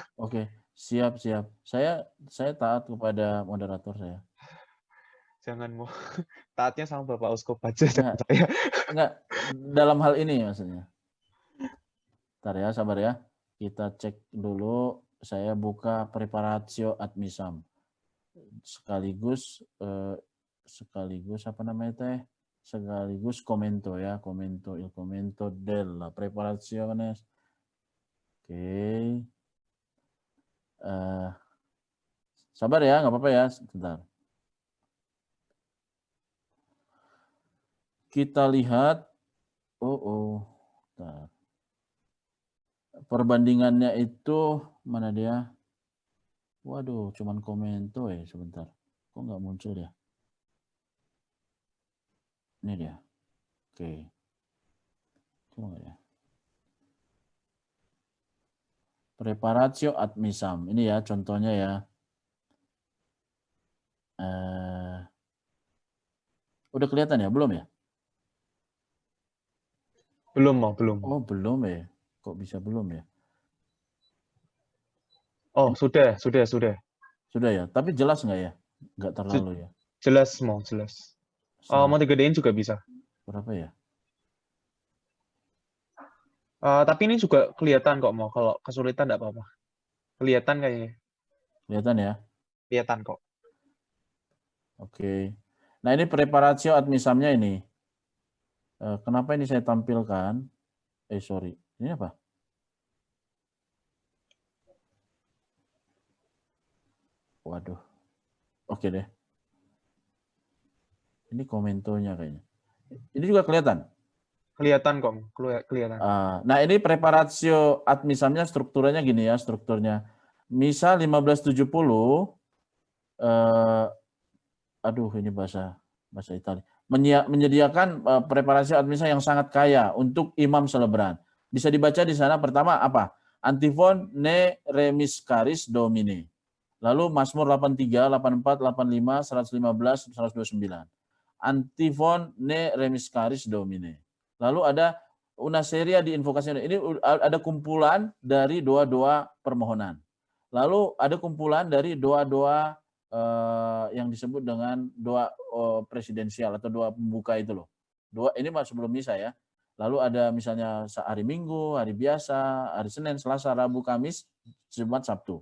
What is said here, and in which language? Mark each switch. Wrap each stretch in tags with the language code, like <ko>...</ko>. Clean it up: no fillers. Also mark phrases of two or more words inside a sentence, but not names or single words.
<id>Oke, siap. Saya taat kepada moderator saya. Jangan mau taatnya sama Bapak Uskup aja saya. Enggak, dalam hal ini maksudnya. Bentar ya, sabar ya. Kita cek dulu, saya buka</id> <la>preparatio ad missam.</la> <id>Sekaligus apa namanya teh? Sekaligus komento ya,</id> <it>il commento della preparazione.</it> <id>Oke. Sabar ya, nggak apa-apa ya, sebentar. Kita lihat, bentar. Perbandingannya itu mana dia? Waduh, cuman komento ya, sebentar. Kok nggak muncul ya? Ini dia. Oke. Coba nggak ya?</id> <la>Preparatio ad missam.</la> <id>Ini ya contohnya ya. Udah kelihatan ya? Belum ya? Belum. Oh, belum ya. Kok bisa belum ya? Oh, sudah. Sudah ya? Tapi jelas nggak ya? Nggak terlalu ya? Jelas. Mau digedein juga bisa. Berapa ya? Tapi ini juga kelihatan kok mau. Kalau kesulitan nggak apa-apa. Kelihatan kayaknya. Kelihatan ya? Kelihatan kok. Oke. Nah ini</id> <la>preparatio ad missamnya</la> <id>ini. Kenapa ini saya tampilkan? Sorry. Ini apa? Waduh. Oke deh. Ini komentonya kayaknya. Ini juga kelihatan? Kelihatan kok. Kelihatan. Nah ini</id> <la>preparatio ad missamnya</la> <id>strukturnya gini ya. Strukturnya. Misa 1570. Aduh ini bahasa Italia. Menyediakan preparasi</id> <la>ad missa</la> <id>yang sangat kaya untuk imam selebran. Bisa dibaca di sana pertama apa?</id> <la>Antifon ne remiscaris domine.</la> <id>Lalu Mazmur 83, 84, 85, 115, 129.</id> <la>Antifon ne remiscaris domine.</la> <id>Lalu ada</id> <it>una seria di</it> <id>invokasi. Ini ada kumpulan dari doa-doa permohonan. Lalu ada kumpulan dari doa-doa yang disebut dengan doa presidensial atau doa pembuka itu loh. Doa ini sebelum misa ya. Lalu ada misalnya hari Minggu, hari biasa, hari Senin, Selasa, Rabu, Kamis, Jumat, Sabtu.</id>